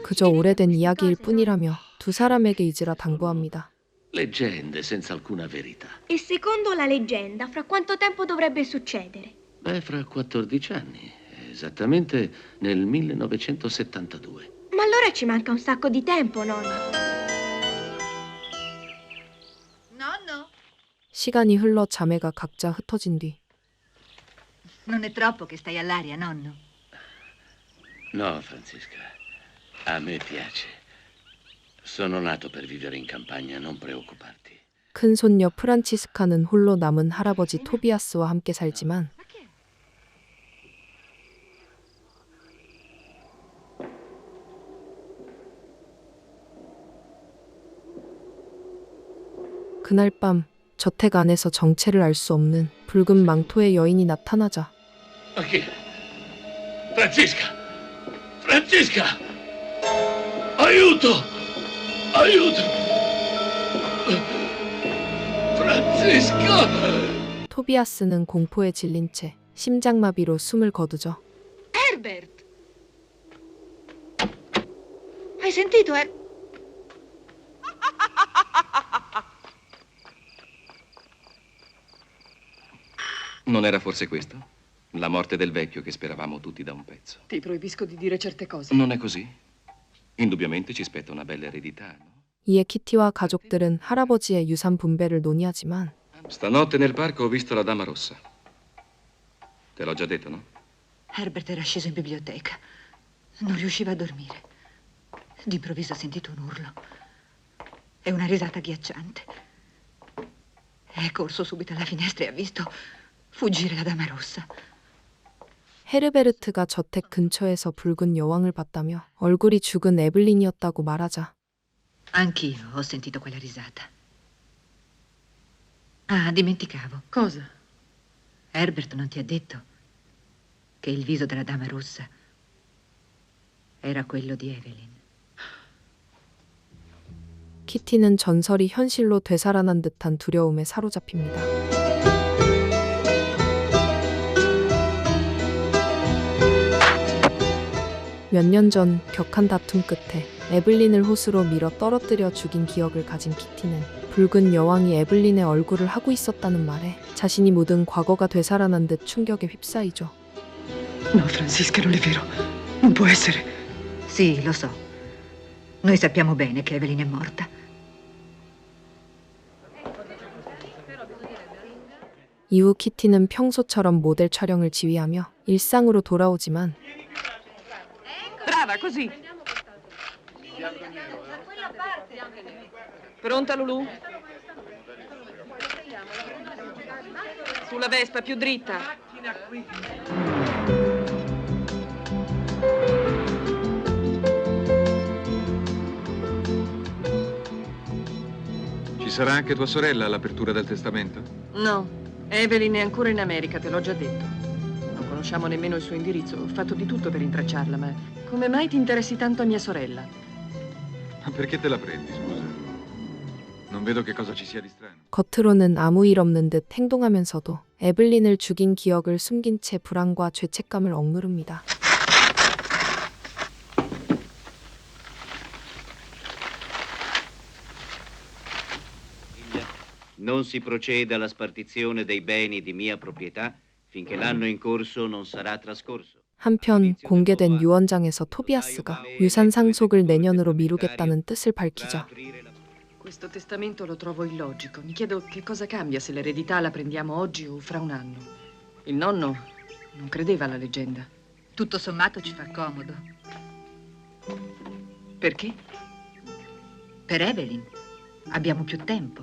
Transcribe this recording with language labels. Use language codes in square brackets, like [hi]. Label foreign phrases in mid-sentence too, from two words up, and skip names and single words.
[ko] 그저 오래된 이야기일 뿐이라며 두 사람에게 잊으라 당부합니다. [it] Leggende senza alcuna verità. e secondo la leggenda, fra quanto tempo dovrebbe succedere? Beh, fra 14 anni, esattamente nel 1972. Ma allora ci manca un sacco di tempo, nonno. Nonno, [ko] 시간이 흘러 자매가 각자 흩어진 뒤 [it] non è troppo che stai all'aria, nonno? No, Francisca, a me piace. Sono nato per vivere in campagna, non preoccuparti. [ko] 큰 손녀 프란치스카는 홀로 남은 할아버지 토비아스와 함께 살지만 [it] Ma che è? [ko] 그날 밤 저택 안에서 정체를 알 수 없는 붉은 망토의 여인이 나타나자 [it] Ma chi è? Francisca! Francisca! Aiuto! Aiuto! Francisca! [ko] 토비아스는 공포에 질린 채 심장마비로 숨을 거두죠. [it] Herbert! Hai sentito, Non era forse questo? La morte del vecchio che speravamo tutti da un pezzo. Ti proibisco di dire certe cose. Non è così? Indubbiamente ci spetta una bella eredità, no? [ko] 이에 키티와 가족들은 할아버지의 유산 분배를 논의하지만 [it] Stanotte nel parco ho visto la dama rossa. Te l'ho già detto, no? Herbert era sceso in biblioteca. Non riusciva a dormire. D'improvviso ha sentito un urlo e una risata agghiacciante. È corso subito alla finestra e ha visto fuggire la dama rossa. [ko] 헤르베르트가 저택 근처에서 붉은 여왕을 봤다며 얼굴이 죽은 에블린이었다고 말하자 [it] Anch'io ho sentito quella risata. Ah, dimenticavo. Cosa? Herbert non ti ha detto che il viso della dama rossa era quello di Evelyn. [ko] 키티는 전설이 현실로 되살아난 듯한 두려움에 사로잡힙니다. 몇 년 전 격한 다툼 끝에 에블린을 호수로 밀어 떨어뜨려 죽인 기억을 가진 키티는 붉은 여왕이 에블린의 얼굴을 하고 있었다는 말에 자신이 묻은 과거가 되살아난 듯 충격에 휩싸이죠. [it] No, Francisca, non è vero. Non può essere. Sì, lo so. Noi sappiamo bene che Evelyn è morta. [ko] 이후 키티는 평소처럼 모델 촬영을 지휘하며 일상으로 돌아오지만 [it] Brava, così. Pronta, Lulu? Sulla Vespa, più dritta. Ci sarà anche tua sorella all'apertura del testamento? No, Evelyn è ancora in America, te l'ho già detto. Non conosciamo nemmeno il suo indirizzo. Ho fatto di tutto per intracciarla, ma come mai ti interessi tanto a mia sorella? Ma perché te la prendi, scusa? Non vedo che cosa ci sia di strano. [ko] 겉으로는 아무 일 없는 듯 행동하면서도 에블린을 죽인 기억을 숨긴 채 불안과 죄책감을 억누릅니다. [it] Non si procede alla spartizione dei beni di mia proprietà finché l'anno in corso non sarà trascorso. [ko] 한편 공개된 유언장에서 토비아스가 유산 상속을 내년으로 미루겠다는 뜻을 밝히자 [it] Questo testamento lo trovo illogico. Mi chiedo che cosa cambia se l'eredità la prendiamo oggi o fra un anno. Il nonno non credeva alla leggenda. Tutto sommato ci fa comodo. Perché? Per Evelyn abbiamo più tempo.